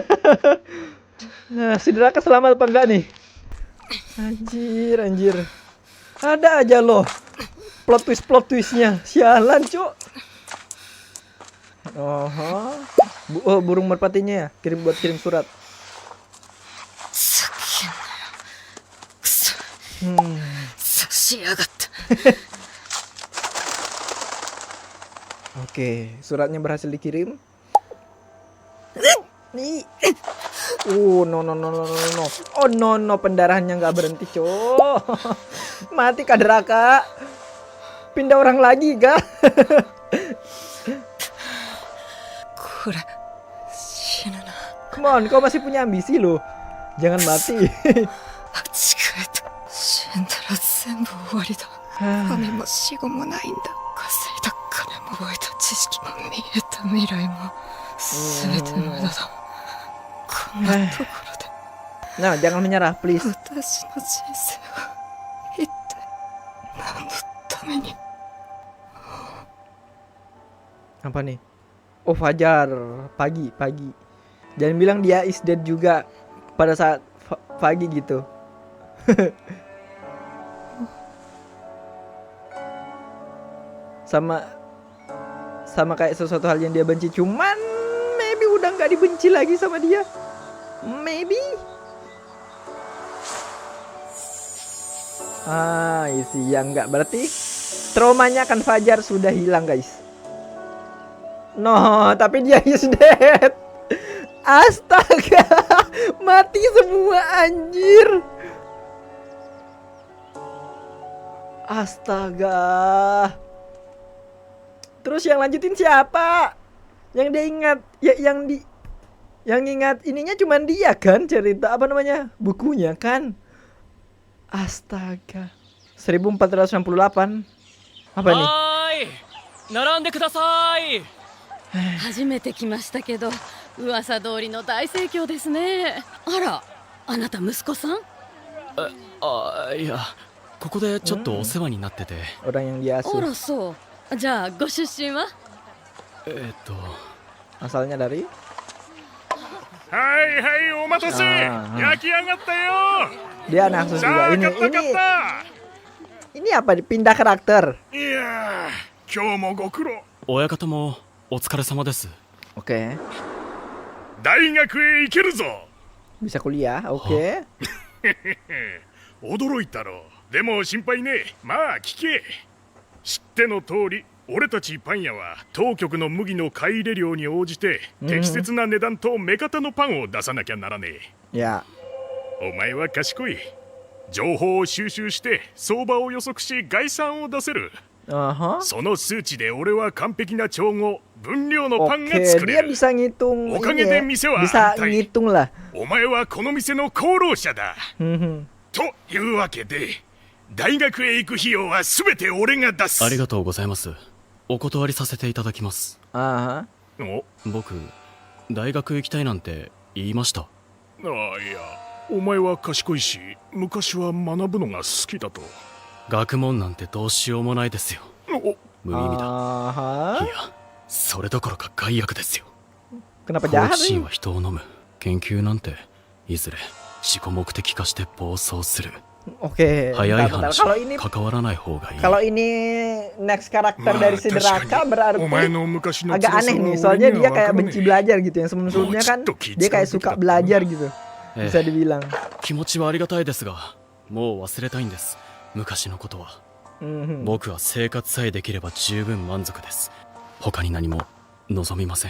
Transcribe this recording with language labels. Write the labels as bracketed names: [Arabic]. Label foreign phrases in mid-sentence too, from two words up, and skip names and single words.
[Indonesian] Nah, si Draka selamat apa enggak nih? Anjir, anjir. Ada aja loh plot twistnya. Sialan cuk. Burung merpatinya ya, kirim surat. [Japanese] くそ 差しやがった [Indonesian] Oke, suratnya berhasil dikirim. Nih. No. [English] Oh no, [Indonesian] pendarahannya nggak berhenti, cok. Mati Kak Draka. Pindah orang lagi, Kak. [Japanese] これ死ぬな [English] Come on, [Indonesian] kau masih punya ambisi loh. Jangan mati. [Japanese] 間違えた死んだら全部終わりだ神も死後もないんだ稼いだ金も覚えた知識も見えた未来も全て無駄だこんなところで [Indonesian] Nah, jangan menyerah, please. [Japanese] 私の人生は一体何のために [Indonesian] Apa nih? Oh, Fajar. Pagi. Jangan bilang dia [English] is dead [Indonesian] juga pada saat pagi gitu. sama kayak sesuatu hal yang dia benci, cuman maybe udah nggak dibenci lagi sama dia. Maybe. Isi yang nggak, berarti traumanya kan Fajar sudah hilang, guys. No, tapi dia [English] is dead. [Indonesian] Astaga, mati semua anjir. Astaga. Terus yang lanjutin siapa? Yang dia ingat, ya yang ingat ininya cuman dia kan, cerita apa namanya? Bukunya kan. Astaga. 1468. Apa nih? [Japanese] 並んでください。初めて来ましたけど噂通りの大盛況ですね。あら、あなた息子さん？いや、ここでちょっとお世話になってて。 [Indonesian] Orang yang dia [Japanese] あ [Indonesian] asuh. [Japanese] らそう。じゃあご出身は？ [Indonesian] Asalnya dari? [Japanese] はいはい、お待たせ。焼き上がったよ。 [Indonesian] Dia anak asuh [Japanese] さ [Indonesian] juga. [Japanese] あ、買った買った。 [Indonesian] Ini apa? Pindah karakter. [Japanese] いやー、今日もご苦労。親方もお疲れ様です。 [Indonesian] Oke. [Japanese] 大学へ行けるぞ。 [Indonesian] Bisa kuliah. Oke. [Japanese] 驚いたろ。でも心配ねえ。まあ聞け。知っての通り、俺たちパン屋は当局の麦の買い入れ量に応じて適切な値段と目方のパンを出さなきゃならねえ。 [Indonesian] Ya. [Japanese] お前は賢い。情報を収集して相場を予測し概算を出せる。その数値で俺は完璧な調合分量のパンが [Indonesian] Oke, [Japanese] 作 [Indonesian] dia [Japanese] れる。 [Indonesian] bisa ngitung. [Japanese] おかげ [Indonesian] Ini [Japanese] で [Indonesian] ya. [Japanese] 店は [Indonesian] Bisa [Japanese] 安泰。 [Indonesian] ngitung lah. [Japanese] お前はこの店の功労者だ。というわけで大学へ行く費用は全て俺が出す。ありがとうございます。お断りさせていただきます。お僕、大学行きたいなんて言いました。いや、お前は賢いし昔は学ぶのが好きだと。学問なんてどうしようもないですよ。無意味だ。い Aha. や、それどころか害悪ですよ。 [Indonesian] Kenapa [Japanese] 好 [Indonesian] jahat [Japanese] 奇心 [Indonesian] nih? [Japanese] は人を飲む。研究なんていずれ自己目的化して暴走する。 [Indonesian] Oke. [Japanese] 早い [Indonesian] Bentar, [Japanese] 話 [Indonesian] Kalau [Japanese] は [Indonesian] ini [Japanese] 関わらない方がいい。 [Indonesian] kalau ini next karakter dari si Draka [Japanese] お [Indonesian] berarti [Japanese] 前の昔の [Indonesian] agak aneh nih. Soalnya dia kayak benci belajar gitu. Yang sebelum-sebelumnya kan dia kayak suka belajar gitu. Bisa dibilang. [Japanese] 気持ちはありがたいですが、もう忘れたいんです。昔のことは。僕は生活さえできれば十分満足です。他に何も望みません。